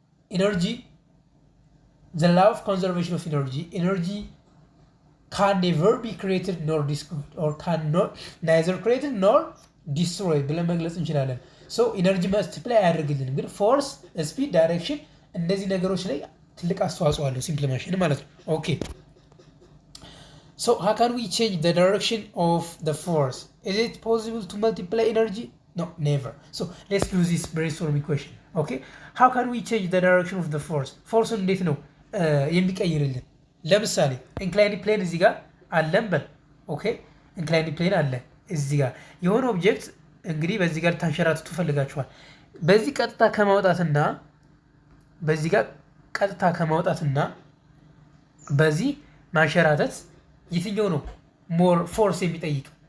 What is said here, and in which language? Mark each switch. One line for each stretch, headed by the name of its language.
English: energy, the law of conservation of energy can never be created nor destroyed, or cannot neither created nor destroyed
Amharic: ብለን መግለጽ እንችላለን። ሶ ኢነርጂ መልቲፕላይ አያደርግልንም፣ ግን ፎርስ፣ ስፒድ፣ ዳይሬክሽን እነዚህ ነገሮች ላይ ትልቅ አስተዋጽኦ አለው ሲምፕል ማሽን ማለት ነው።
English: ኦኬ so how can we change the direction of the force? Is it possible to multiply energy? No, never. So let's do this brainstorming question. Okay, how can we change the direction of the force?
Amharic: Force እንዴት ነው የሚቀይርልን? ለምሳሌ ኢንክላይንድ ፕሌን እዚህ ጋር አለን በል። ኦኬ ኢንክላይንድ ፕሌን አለ እዚህ ጋር የሆነ ኦብጀክት እንግዲህ በዚህ ጋር ታንሸራትቱ ፈልጋችኋል። በዚህ ቀጥታ ከማውጣትና በዚህ ጋር ቀጥታ ከማውጣትና በዚህ ማንሸራተት የትኛው ነው ሞር ፎርስ የሚጠይቅ?